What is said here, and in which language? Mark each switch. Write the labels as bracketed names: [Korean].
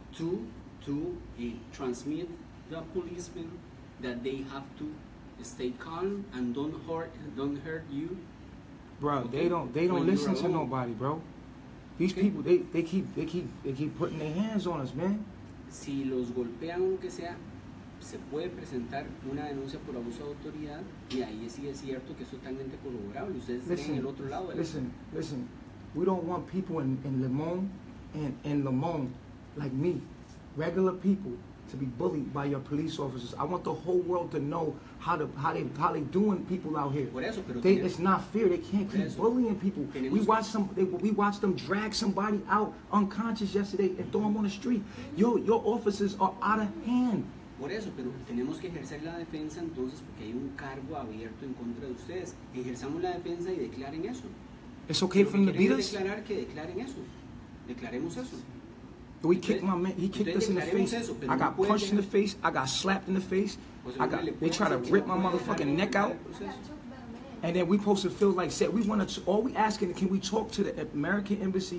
[English] to transmit the policemen that they have to stay calm and don't hurt you. Bro, okay? they don't listen to nobody, bro. These people they keep putting their hands on us, man. [Spanish] Si los golpean o lo que sea, se puede presentar una denuncia por abuso de autoridad y ahí sí es cierto que es totalmente corroborable. Ustedes están en el otro lado. [English] Listen. We don't want people in Limon and Limon like me, regular people, to be bullied by your police officers. I want the whole world to know how they doing people out here. It's not fair. They can't keep bullying people. We watched them drag somebody out unconscious yesterday and throw them on the street. Your officers are out of hand. [Spanish] Por eso, pero tenemos que ejercer la defensa entonces porque hay un cargo abierto en contra de ustedes. Ejerzamos la defensa y declaren eso. [English] It's okay for them to beat us? [Spanish] Declarar que declaren eso. Declaremos eso. [English] We kicked my man. He kicked us in the face. I got punched in the face. I got slapped in the face. They try to rip my motherfucking neck out. And then we supposed to feel like said we want to. All we asking, can we talk to the American embassy?